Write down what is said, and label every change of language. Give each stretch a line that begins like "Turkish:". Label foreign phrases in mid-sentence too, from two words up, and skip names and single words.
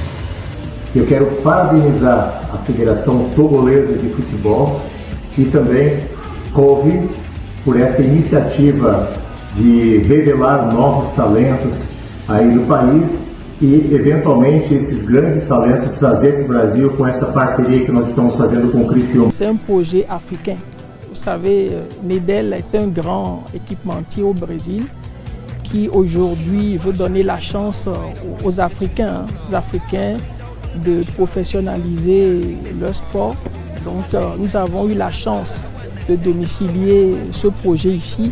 Portuguese: Eu quero parabenizar a Federação Togolesa de Futebol e também COVE por essa iniciativa de revelar novos talentos aí do país e, eventualmente, esses grandes talentos trazer para o Brasil com essa parceria que nós estamos fazendo com o Criciúma.
French: C'est un projet africain. Vous savez, Nedel est un grand équipementier au Brésil qui aujourd'hui veut donner la chance aux Africains, de professionnaliser leur sport. Donc nous avons eu la chance de domicilier ce projet ici.